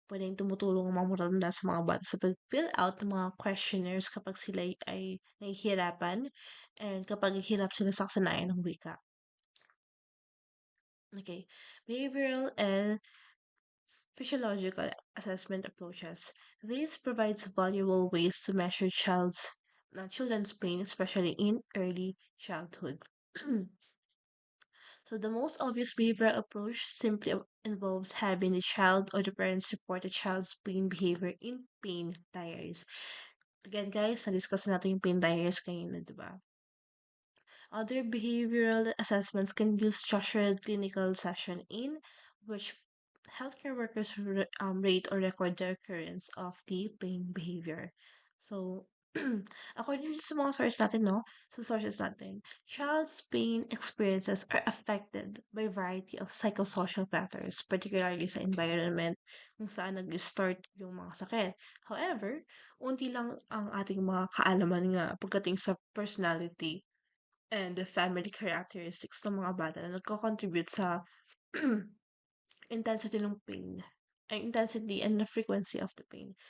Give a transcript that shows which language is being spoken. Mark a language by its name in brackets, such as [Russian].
[Filipino] Pwedeng tumutulong ang mga matatanda sa mga bata sa pag-fill out ng mga questionnaires kapag sila ay nahihirapan and kapag hirap sila sa kasanayan ng wika. [English] Okay. Behavioral and physiological assessment approaches. This provides valuable ways to measure children's pain, especially in early childhood. So the most obvious behavioral approach simply involves having the child or the parents report the child's pain behavior in pain diaries. [Filipino] Again, guys, na-discuss natin yung pain diaries kanina, di ba? [English] Other behavioral assessments can use structured clinical session in which healthcare workers rate or record the occurrence of the pain behavior. [Filipino] So, according sa mga sources natin, no? [English] Sa sources natin, child's pain experiences are affected by a variety of psychosocial factors, particularly sa environment [Filipino] kung saan nag-start yung mga sakit. However, unti lang ang ating mga kaalaman nga pagdating sa personality and the family characteristics ng mga bata na nagko-contribute sa intensity ng pain, ay [English] intensity and the frequency of the pain.